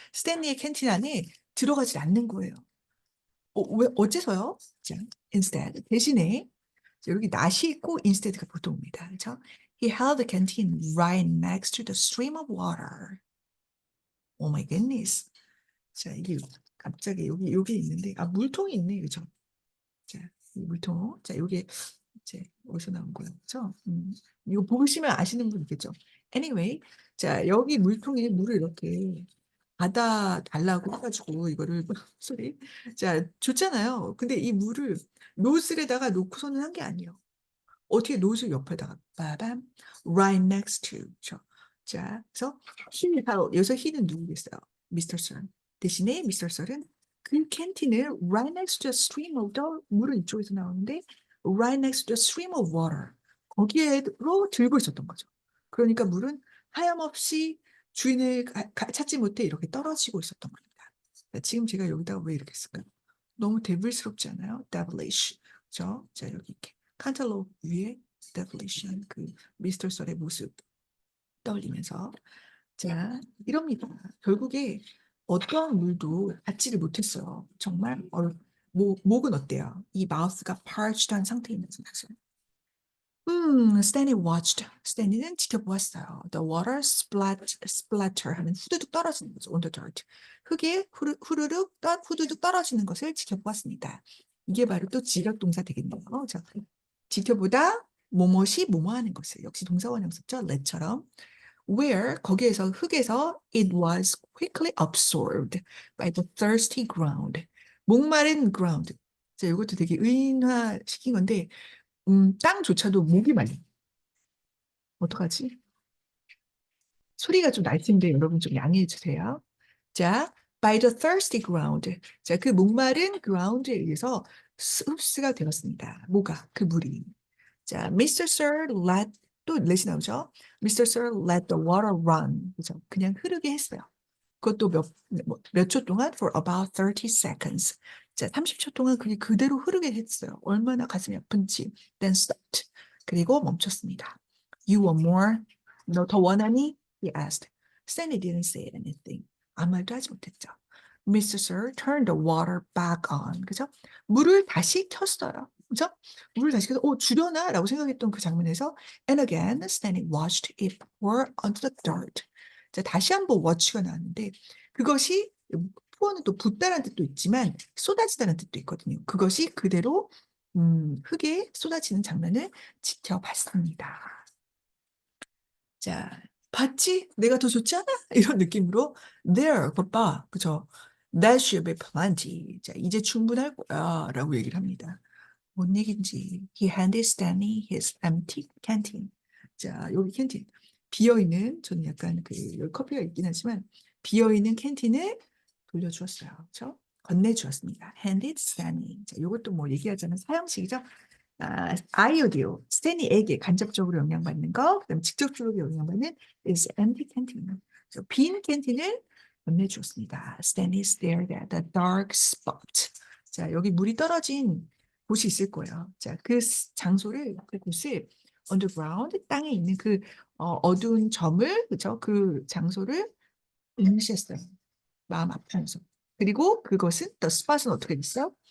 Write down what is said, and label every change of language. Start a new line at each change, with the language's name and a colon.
Korean: 스탠리의 캔틴 안에 들어가지 않는 거예요. 왜, 어째서요? 자, instead, 대신에, 여기 not이 있고 instead가 보통 옵니다. 그렇죠?
English: He held the canteen right next to the stream of water. Oh my goodness.
Korean: 자, 이게 갑자기 여기 있는데, 아, 물통이 있네, 그죠? 자, 이 물통. 자, 요게 이제 어디서 나온 거예요? 그죠? 이거 보시면 아시는 분 있겠죠? Anyway, 자, 여기 물통에 물을 이렇게 받아 달라고 해가지고 이거를 소리. 자, 줬잖아요. 근데 이 물을 노즐에다가 놓고서는 한 게 아니에요. 어떻게 노즐 옆에다가 빠밤
English: right next to.
Korean: 그렇죠? 자, 그래서 he 바로 여기서 he는 누구겠어요? 미스터 썰. 대신에 미스터 썰은 그 캔틴을
English: right next to a stream of the
Korean: 물은 이쪽에서 나오는데
English: right next to a stream of water
Korean: 거기에로 들고 있었던 거죠. 그러니까 물은 하염없이 주인을 찾지 못해 이렇게 떨어지고 있었던 겁니다. 자, 지금 제가 여기다가 왜 이렇게 쓸까요? 너무 데빌스럽지 않아요? devilish. 그죠? 자, 여기 이렇게 칸탈로 위에 devilish한 그 미스터 썰의 모습 떠올리면서 자, 이럽니다. 결국에 어떠한 물도 받지를 못했어요. 정말 목은 어때요? 이 마우스가 parched한 상태에 있는 상태죠. 스탠리 watched. 스탠리는 지켜보았어요.
English: The water splatter
Korean: 하는 후두둑 떨어지는 거죠.
English: On the dirt.
Korean: 흙에 후두둑 떨어지는 것을 지켜보았습니다. 이게 바로 또 지각 동사 되겠네요. 자, 지켜보다 뭐뭇이 뭐뭐 하는 것을. 역시 동사원 형습죠. let처럼.
English: Where
Korean: 거기에서 흙에서
English: it was quickly absorbed by the thirsty ground.
Korean: 목마른 ground. 자, 이것도 되게 의인화시킨 건데 땅조차도 목이 말려. 어떡하지? 소리가 좀 날 텐데 여러분 좀 양해해 주세요.
English: 자, by the thirsty ground.
Korean: 자, 그 목마른 ground에 의해서 흡수가 되었습니다. 뭐가? 그 물이. 자, Mr. Sir let 또 let이 나오죠.
English: Mr. Sir let the water run.
Korean: 그죠? 그냥 흐르게 했어요. 그것도 몇 초 동안
English: for about 30 seconds.
Korean: 자, 30초 동안 그게 그대로 흐르게 했어요. 얼마나 가슴이 아픈지.
English: Then stopped.
Korean: 그리고 멈췄습니다.
English: You want more?
Korean: 너 더 원하니?
English: He asked. Stanley didn't say anything.
Korean: 아무 말도 하지 못했죠. Mr.
English: Sir turned the water back on.
Korean: 그죠? 물을 다시 켰어요. 그죠? 물을 다시 켜서 주려나? 라고 생각했던 그 장면에서
English: And again, Stanley watched it pour onto the dirt.
Korean: 자, 다시 한번 watch가 나왔는데 그것이 pour는 또 붓다라는 뜻도 있지만 쏟아지다는 뜻도 있거든요. 그것이 그대로 흙에 쏟아지는 장면을 지켜봤습니다. 자, 봤지? 내가 더 좋지 않아? 이런 느낌으로 there, 봐, 그죠?
English: That should be plenty.
Korean: 자, 이제 충분할 거야 라고 얘기를 합니다. 뭔 얘긴지.
English: He handed Stanley his empty canteen.
Korean: 자, 여기 캔틴. 비어있는, 저는 약간 여기 커피가 있긴 하지만, 비어있는 캔틴을 돌려주었어요. 그렇죠? 건네주었습니다.
English: handed Stanley.
Korean: 자, 이것도 뭐 얘기하자면 사형식이죠. 아이오디오, 스탠리에게 간접적으로 영향받는 거, 그다음 직접적으로 영향받는 is empty canteen. 그래서 빈 캔틴을 건네주었습니다.
English: Stanley stared at the dark spot.
Korean: 자, 여기 물이 떨어진 곳이 있을 거예요. 자, 그 장소를, 그 곳을 underground, 땅에 있는 그 어두운 점을, 그죠? 그 장소를 응시했어요. 마음 아프면서. 그리고 그것은 the spot은 어떻게 됐어요?